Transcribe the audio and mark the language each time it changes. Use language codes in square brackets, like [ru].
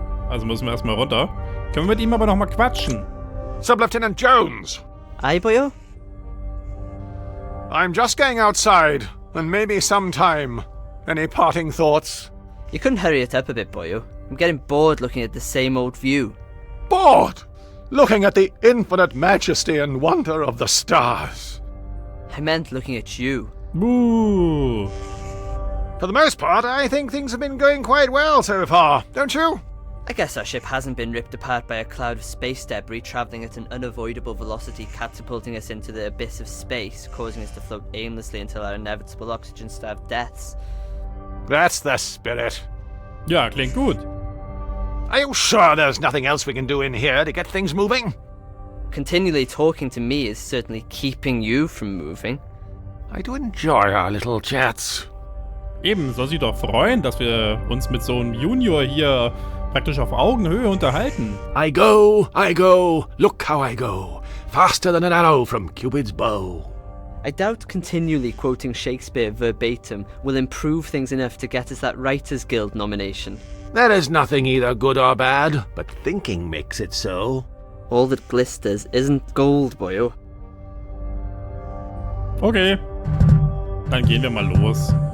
[de] Also müssen wir erstmal runter. Können wir mit ihm aber nochmal quatschen? [en] Sub-Lieutenant Jones! Aye, boyo? I'm just going outside, and maybe sometime. Any parting thoughts? You couldn't hurry it up a bit, boyo. I'm getting bored looking at the same old view. Bored! Looking at the infinite majesty and wonder of the stars. I meant looking at you. Boo! For the most part, I think things have been going quite well so far, don't you? I guess our ship hasn't been ripped apart by a cloud of space debris travelling at an unavoidable velocity, catapulting us into the abyss of space, causing us to float aimlessly until our inevitable oxygen-starved deaths. That's the spirit. [de] Ja, klingt gut. [en] Are you sure there's nothing else we can do in here to get things moving? Continually talking to me is certainly keeping you from moving. I do enjoy our little chats. [de] Eben, soll sich doch freuen, dass wir uns mit so einem Junior hier praktisch auf Augenhöhe unterhalten. [en] I go, look how I go, faster than an arrow from Cupid's bow. I doubt continually quoting Shakespeare verbatim will improve things enough to get us that Writers Guild nomination. There is nothing either good or bad, but thinking makes it so. All that glisters isn't gold, boyo. [de] Okay, dann gehen wir mal los.